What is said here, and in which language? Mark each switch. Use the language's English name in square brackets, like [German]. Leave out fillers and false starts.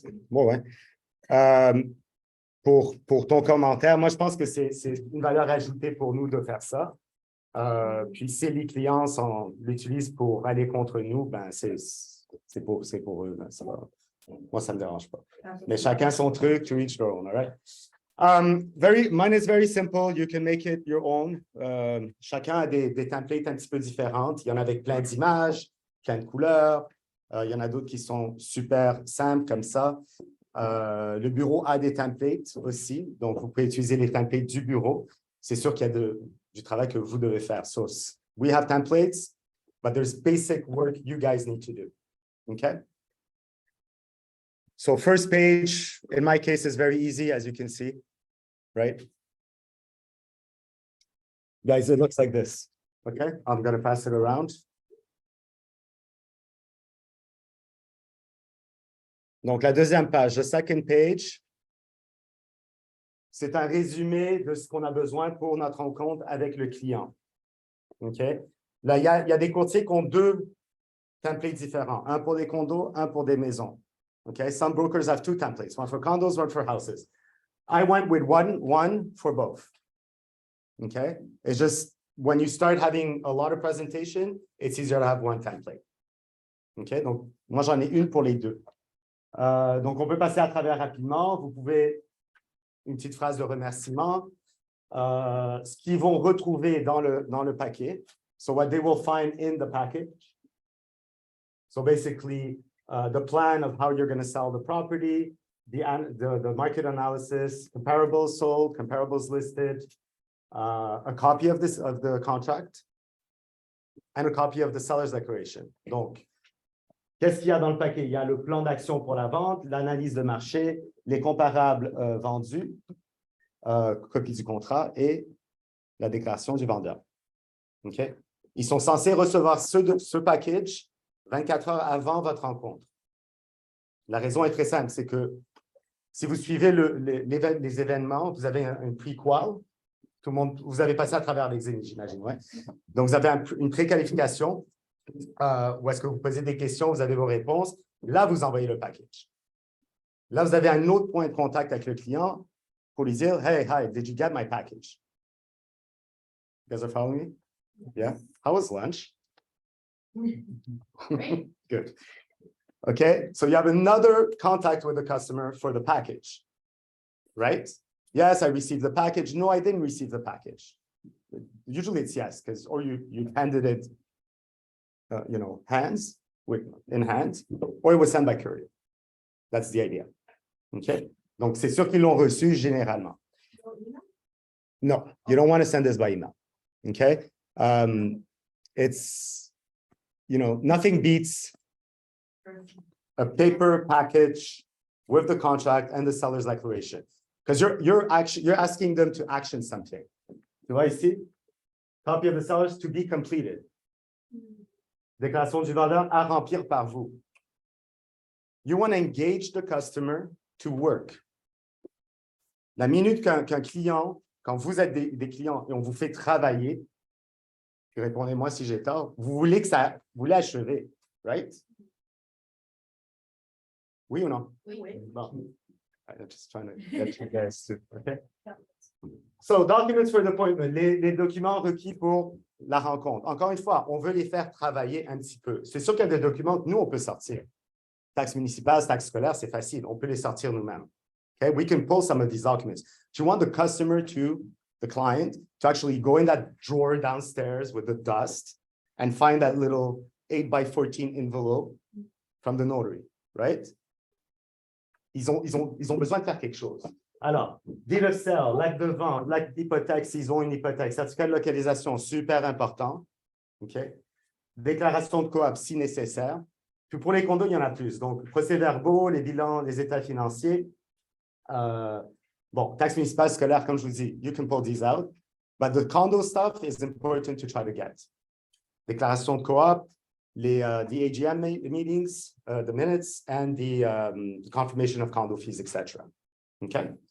[French] Bon, ouais. Pour ton commentaire, moi, je pense que c'est une valeur ajoutée pour nous de faire ça. Puis si les clients l'utilisent pour aller contre nous, ben c'est pour eux. Ben, moi, ça ne me dérange pas. Mais chacun son truc, [English] to each their own, all right? Mine is very simple. You can make it your own. [French] Chacun a des templates un petit peu différentes. Il y en a avec plein d'images, plein de couleurs. Il y en a d'autres qui sont super simples comme ça. Le bureau a des templates aussi. Donc, vous pouvez utiliser les templates du bureau. C'est sûr qu'il y a du travail que vous devez faire. [English] So, we have templates, but there's basic work you guys need to do. Okay? So first page, in my case, is very easy, as you can see, right? Guys, it looks like this. Okay, I'm going to pass it around. [French] Donc, la deuxième page, [English] the second page, [French] c'est un résumé de ce qu'on a besoin pour notre rencontre avec le client. OK? Là, il y a des courtiers qui ont deux templates différents, un pour des condos, un pour des maisons. [English] Okay, some brokers have two templates, one for condos, one for houses. I went with one for both. Okay, it's just when you start having a lot of presentation, it's easier to have one template. [French] Okay, donc moi j'en ai une pour les deux. Donc on peut passer à travers rapidement. Vous pouvez une petite phrase de remerciement, ce qu'ils vont retrouver dans le paquet. [English] So what they will find in the package. So basically. The plan of how you're going to sell the property, the market analysis, comparables sold, comparables listed, a copy of the contract, and a copy of the seller's declaration. [French] Donc, qu'est-ce qu'il y a dans le paquet? Il y a le plan d'action pour la vente, l'analyse de marché, les comparables vendus, copie du contrat et la déclaration du vendeur. OK? Ils sont censés recevoir ce package 24 heures avant votre rencontre. La raison est très simple, c'est que si vous suivez les événements, vous avez un pre-qual, tout le monde, vous avez passé à travers l'examen, j'imagine, ouais. Donc, vous avez une préqualification où est-ce que vous posez des questions, vous avez vos réponses. Là, vous envoyez le package. Là, vous avez un autre point de contact avec le client pour lui dire, [English] hey, hi, did you get my package? You guys are following me? Yeah? How was lunch? Great. Good. Okay, so you have another contact with the customer for the package, right? Yes, I received the package. No, I didn't receive the package. Usually it's yes, because or you handed it, in hands, or it was sent by courier. That's the idea. [French] Okay, donc c'est sûr qu'ils l'ont reçu généralement. [English] No, you don't want to send this by email. Okay, it's nothing beats a paper package with the contract and the seller's declaration, because you're asking them to action something. [French] Tu vois ici? [English] Copy of the sellers to be completed. [French] Déclaration du vendeur à remplir par vous. [English] You want to engage the customer to work. [French] La minute qu'un client, quand vous êtes des clients et on vous fait travailler, puis répondez-moi si j'ai tort, vous voulez achever, right? Oui ou non? Oui. Bon. [English] I'm just trying to get you guys to, okay? So, documents for the appointment, [French] les documents requis pour la rencontre. Encore une fois, on veut les faire travailler un petit peu. C'est sûr qu'il y a des documents que nous, on peut sortir. Taxe municipale, taxe scolaire, c'est facile. On peut les sortir nous-mêmes. [English] Okay, we can pull some of these documents. Do you want the client, to actually go in that drawer downstairs with the dust and find that little 8x14 envelope from the notary, right? [French] Ils ont besoin de faire quelque chose. Alors, deed of sale, l'acte de vente, l'acte d'hypothèque, s'ils ont une hypothèque, certificat de localisation, super important. OK? Déclaration de coop, si nécessaire. Puis pour les condos, il y en a plus. Donc, procès-verbaux, les bilans, les états financiers. Taxe municipale scolaire, comme je vous dis, [English] you can pull these out. But the condo stuff is important to try to get. Déclaration de coop, the AGM meetings, the minutes, and the confirmation of condo fees, etc. Okay.